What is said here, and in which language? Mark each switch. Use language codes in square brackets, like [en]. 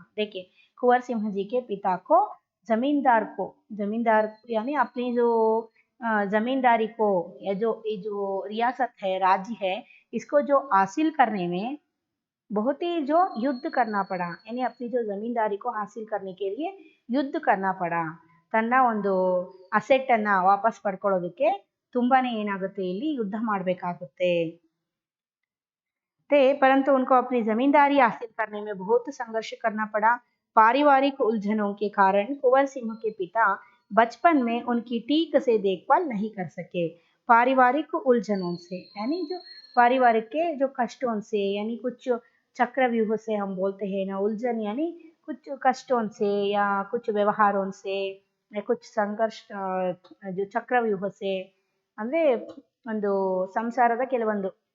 [hi] देखिए कुंवर सिंह जी के पिता को जमींदार यानी अपनी जो जमींदारी को, या जो रियासत है, राज्य है, इसको जो हासिल करने में बहुत ही जो युद्ध करना पड़ा। यानी अपनी जो जमींदारी को हासिल करने के लिए युद्ध करना पड़ा। [kn] ತನ್ನ ಒಂದು ಅಸೆಟ್ ಅನ್ನ ವಾಪಸ್ ಪಡ್ಕೊಳ್ಳೋದಕ್ಕೆ ತುಂಬಾನೇ ಏನಾಗುತ್ತೆ, ಇಲ್ಲಿ ಯುದ್ಧ ಮಾಡಬೇಕಾಗುತ್ತೆ। [hi] परंतु उनको अपनी जमींदारी हासिल करने में बहुत संघर्ष करना पड़ा। पारिवारिक उलझनों के कारण कुंवर सिंह के पिता बचपन में उनकी ठीक से देखभाल नहीं कर सके। पारिवारिक उलझनों से यानी जो पारिवारिक के जो कष्टों से, यानी कुछ चक्रव्यूह से हम बोलते हैं ना, उलझन यानी कुछ कष्टों से या कुछ व्यवहारों से या कुछ संघर्ष जो चक्रव्यूह से [kn] ಅಂದ್ರೆ ಒಂದು ಸಂಸಾರದ ಕೆಲವೊಂದು